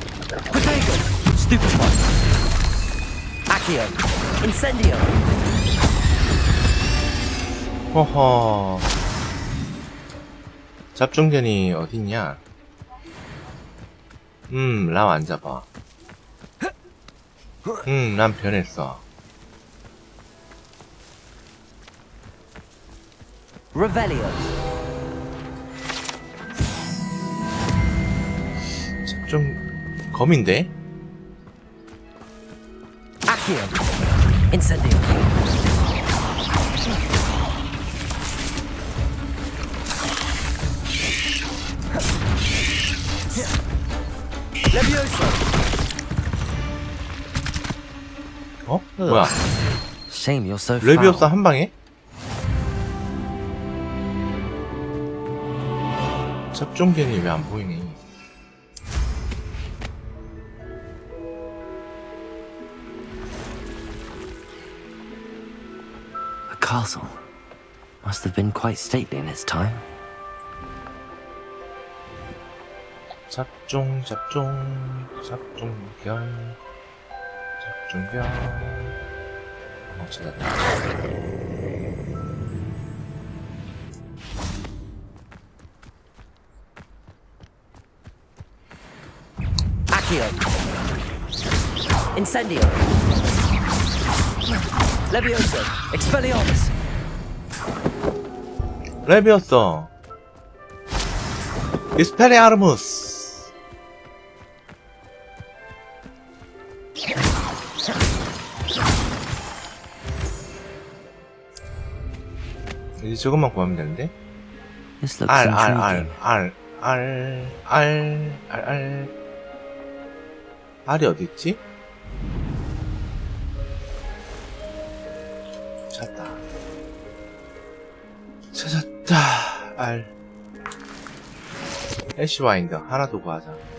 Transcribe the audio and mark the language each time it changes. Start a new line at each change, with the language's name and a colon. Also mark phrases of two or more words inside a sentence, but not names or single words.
Latin: Potato! Stupefy! Accio! Incendio!
Korean: 허허. 잡종견이 어딨냐? 람 안 잡아. 난 변했어.
Latin: Revelio!
Korean: 잡종 검인데?
Latin: Accio! Incendio! Levioso!
Korean: 어? 뭐야?
English: Shame you're so
Latin: 레비오사
English: foul.
Korean: 한 방에? 잡종견이 왜 안 보이니?
English: The castle must have been quite stately in its time.
Korean: 잡종견. 찾았다.
Latin: Accio! Incendio! Levioso! Expelliarmus! Leviosa. Expelliarmus.
Korean: 이제 저것만 구하면 되는데?
English: This looks intriguing.
Korean: 알이 어딨지? 찾았다. 알. 애쉬 와인더 하나 더 구하자.